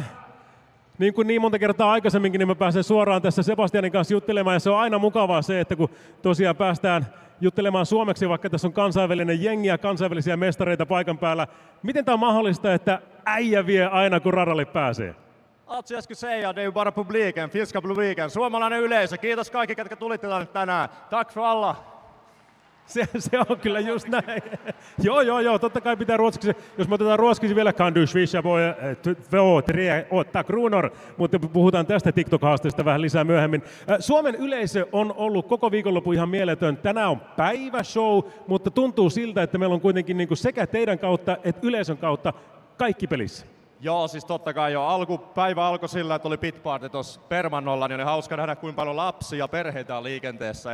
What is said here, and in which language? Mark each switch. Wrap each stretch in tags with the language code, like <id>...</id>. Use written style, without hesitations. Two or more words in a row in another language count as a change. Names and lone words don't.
<fi>Niin kuin niin monta kertaa aikaisemminkin, niin mä pääsen suoraan tässä Sebastianin kanssa juttelemaan. Ja se on aina mukavaa se, että kun tosiaan päästään juttelemaan suomeksi, vaikka tässä on kansainvälinen jengi ja kansainvälisiä mestareita paikan päällä. Miten tämä on mahdollista, että äijä vie aina kun radalle pääsee?</fi> <sv>Alltså jag skulle säga, det är ju bara publiken, finska publiken.</sv> <fi>Suomalainen yleisö, kiitos kaikki, ketkä tulitte tänne tänään.</fi> <sv>Tack för alla.</sv> <fi>Se on kyllä just näin. Joo, totta kai pitää ruotsiksi. Jos me otetaan ruotsiksi vielä,</fi> <sv>kan du swisha på 2-3-8 kronor,</sv> <fi>mutta puhutaan tästä TikTok-haasteesta vähän lisää myöhemmin. Suomen yleisö on ollut koko viikonloppu ihan mieletön. Tänään on päiväshow, mutta tuntuu siltä, että meillä on kuitenkin niin kuin sekä teidän kautta että yleisön kautta kaikki pelissä. Joo, siis totta kai jo. Päivä alkoi sillä, että oli pitparty tuossa Permannolla, niin oli hauska nähdä, kuinka paljon lapsia ja perheitä on liikenteessä.</fi>